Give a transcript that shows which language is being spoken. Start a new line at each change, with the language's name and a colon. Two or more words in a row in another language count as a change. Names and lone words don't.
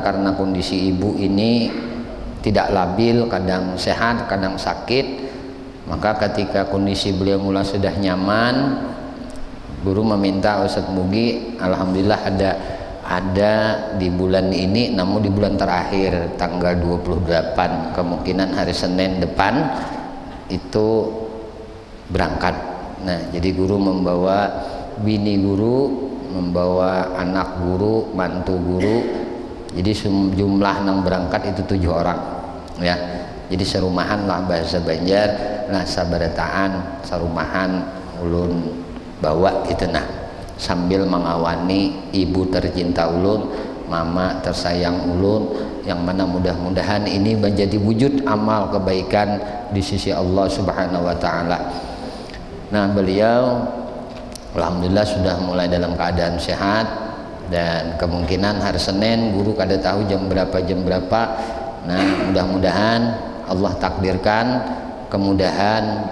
Indonesian: karena kondisi ibu ini tidak labil, kadang sehat kadang sakit, maka ketika kondisi beliau mulai sudah nyaman, guru meminta Ustadz Mugi, alhamdulillah ada di bulan ini, namun di bulan terakhir tanggal 28, kemungkinan hari Senin depan itu berangkat. Nah, jadi guru membawa bini guru, membawa anak guru, mantu guru, jadi jumlah yang berangkat itu 7 orang, ya.
Banjar: Jadi serumahan lah bahasa Banjar, nah sabarataan sarumahan ulun bawa itu, nah sambil mengawani ibu tercinta ulun, mama tersayang ulun, yang mana mudah-mudahan ini menjadi wujud amal kebaikan di sisi Allah
Arabic: سبحانه وتعالى.
Indonesian: Nah, beliau alhamdulillah sudah mulai dalam keadaan sehat, dan kemungkinan hari Senin guru kada tahu jam berapa. Nah, mudah-mudahan Allah takdirkan kemudahan.